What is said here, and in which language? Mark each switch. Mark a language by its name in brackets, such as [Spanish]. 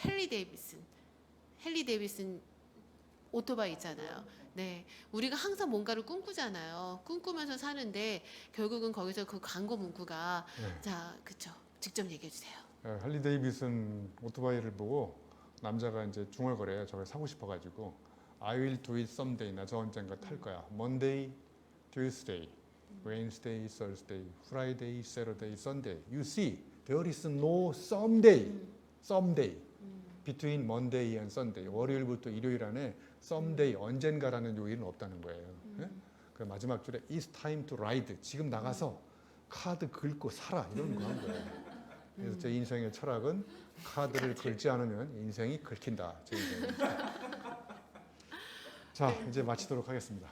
[Korean] 헨리 데이비슨 오토바이 있잖아요. 네, 우리가 항상 뭔가를 꿈꾸잖아요. 꿈꾸면서 사는데 결국은 거기서 그 광고 문구가 자, 그쵸. 직접 얘기해 주세요. 할리 데이비슨 오토바이를 보고 남자가 이제 중얼거려요. 저걸 사고 싶어가지고 [English] I will do it someday. [Korean] 나 저 언젠가 탈 거야. [English] Monday, Tuesday, Wednesday, Thursday, Friday, Saturday, Sunday. You see, there is no someday. Someday. Between Monday and Sunday. [Korean] 월요일부터 일요일 안에 someday 언젠가라는 요일은 없다는 거예요. 예? 그 마지막 줄에 [English] It's time to ride. [Korean] 지금 나가서 카드 긁고 살아 이런 거 한 거예요. 그래서 제 인생의 철학은 카드를 긁지 않으면 인생이 긁힌다. 제 인생. 자, 이제 마치도록 하겠습니다.